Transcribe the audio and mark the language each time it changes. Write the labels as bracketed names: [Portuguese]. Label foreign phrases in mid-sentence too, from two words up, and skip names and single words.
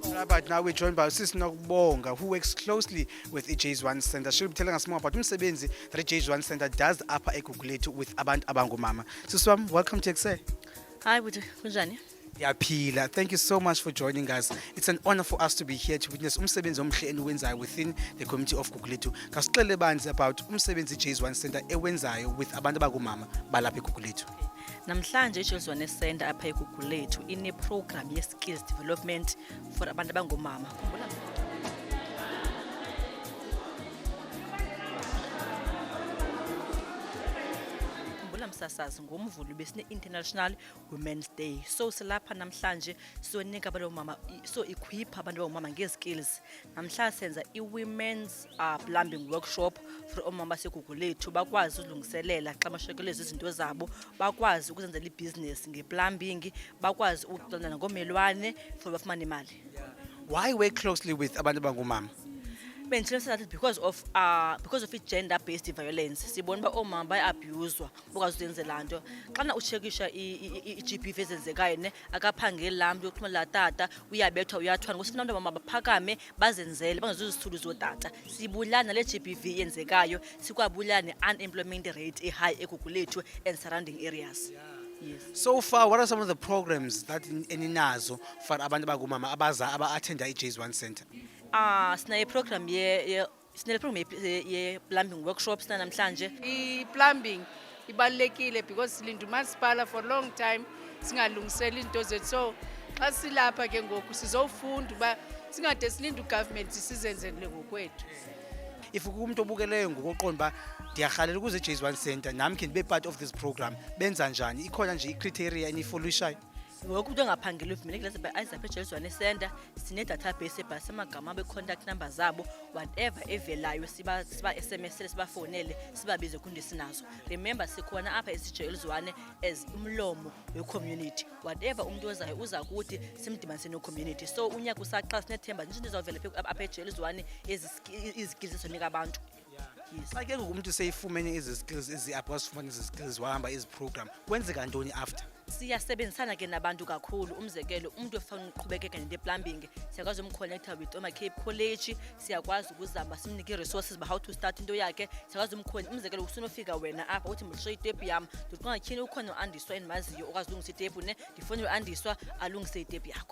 [English] Right now we're joined by Sis Nokubonga, who works closely with eJays1 Center. She'll be telling us more about umsebenzi that eJays1 Center does [Xhosa] apha eGugulethu [English] with [Xhosa] abantu abangomama. Siswam, [English] welcome to Ekse. [Xhosa] Hi, Kunjani? Pila. [English] Thank you so much for joining us. It's an honor for us to be here to witness [Xhosa] umsebenzi omhle eniwenzayo [English] within the community of Gugulethu. [Xhosa] Kasixelele banzi about umsebenzi eJays1 Center ewenzayo with abantu abangomama balapha eGugulethu. Namhlanje iJays1 Center apha eGugulethu ine-program ye- [English] skills development for [Xhosa] abantu abangomama. Khumbula msasazi ngomvulo besine-International Women's Day. So silapha namhlanje sonika abantu abangomama, [English] so equip [Xhosa] abantu abangomama ngezi-skills. Namhlanje senza i- [English] women's plumbing workshop for [Xhosa] omama baseGugulethu bakwazi ukulungiselela xa bashekeleza izinto zabo, bakwazi ukuzenzela ibhizinesi nge-plumbing, bakwazi ukuxelana ngomelwane for bafumane imali. [English] Why work closely with [Xhosa] abantu abangomama? [English] Because of gender-based violence. [Xhosa] Sibona uba omama baya-abuswa bokwazi uzenzela nto. Xana ushekisha i-GBV ezenzekayo ne akaphangeli laa mntu yokuxhumela tata uyabethwa uyathwana ngosifuna abantu abamama baphakame bazenzele bangazuzizithulu zootata. Sibulala nale GBV yenzekayo, sikwabulala ne- [English] unemployment rate [Xhosa] e-high eGugulethu [English] and surrounding areas. Yes. So far, what are some of the programs that eninazo for [Xhosa] abantu abangomama aba-attenda [English] eJays1 Center? [Xhosa] Sine-program ye- [English] plumbing workshops [Xhosa] namhlanje. I-plumbing ibalulekile because silinda umasipala [English] for a long time [Xhosa] singalungiseli into zethu. So xa silapha ke ngoku sizofunda uba singade silinde ugovernment sizenzele ngokwethu. If umuntu obukeleyo ngokuqonda ba ndiyarhalela ukuze eJays1 Center nami ke ndibe [English] part of this program, [Xhosa] benza njani? Ikhona nje i-criteria enifolishayo? Ngoku umuntu ongaphangeli uvumelekile ukuba ayizaphe eJays1 Center, sine-database ebhalise amagama be-contact number zabo, whatever evelayo siba SMS-ele, sibafonele, sibabize kunde sinazo. Remember sikhona apha eJays1 as umlomo we-community. Whatever umuntu ozayo uza kuthi simdibanise no-community. So unyaka usaqala sinethemba nje ndizawuvela apha eJays1 izikills ezonika abantu. Xa ke umuntu seyifumene ezi-skills ezi-apha wasifumana ezi-skills wahamba ezi-program, kwenzeka ntoni after? Siyasebenzisana ke nabantu kakhulu. Umzekelo umuntu ofuna uqhubekeka nento e-plumbing siyakwazi umconnecta with Cape College, siyakwazi ukuzama simnike i-resources ba [English] how to start [Xhosa] into yakhe, siyakwazi umzekelo usunofika wena apha uthi mhlobo itepu yam ndiqonga tyhini ukhona uAndiswa endimaziyo okwazi ulungisa itepu ne ndifuna uAndiswa alungise itepu yakho.